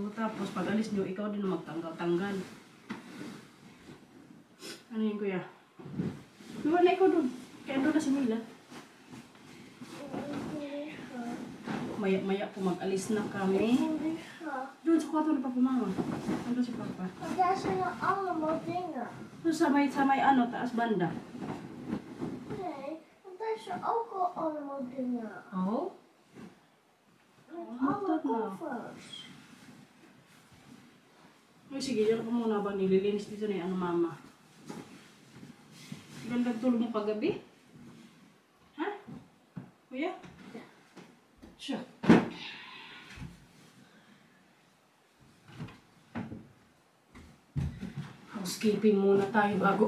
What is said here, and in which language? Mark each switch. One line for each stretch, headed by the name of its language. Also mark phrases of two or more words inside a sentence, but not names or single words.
Filipino: Tapos, pag alis nyo, ikaw din magtanggal-tanggal. Ano yun, kuya? Wala ikaw doon. Kaya doon na si Mila. Maya-maya po mag-alis na kami. Doon sa kwarto na pa po, mama. Doon si papa.
Dutch: Daar zijn er allemaal dingen.
Filipino: Doon sa may taas banda.
Dutch: Nee, want daar zijn ook al allemaal dingen. Oh? Met alle koffers.
Filipino: Uy, sige, yan ko muna ba nililinis dito na yung mama. Ganda tulog mo kagabi? Ha? Kuya? Siya. Housekeeping muna tayo bago.